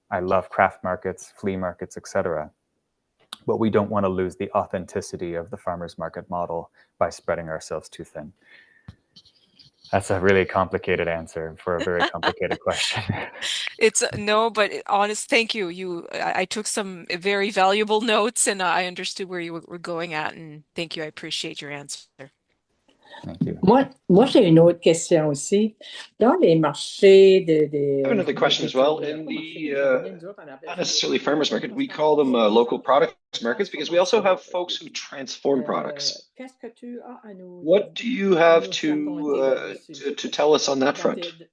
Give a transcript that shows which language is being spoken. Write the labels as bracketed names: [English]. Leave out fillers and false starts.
[English] I love craft markets, flea markets, etc. But we don't want to lose the authenticity of the farmers market model by spreading ourselves too thin. That's a really complicated answer for a very complicated question. It's no, but honest, thank you. I took some very valuable notes and I understood where you were going at, and thank you. I appreciate your answer. Thank you. [French] Moi j'ai une autre question aussi. Dans les marchés [English] I have another question as well. In the not necessarily farmers market, we call them local products markets because we also have folks who transform products. What do you have to tell us on that front?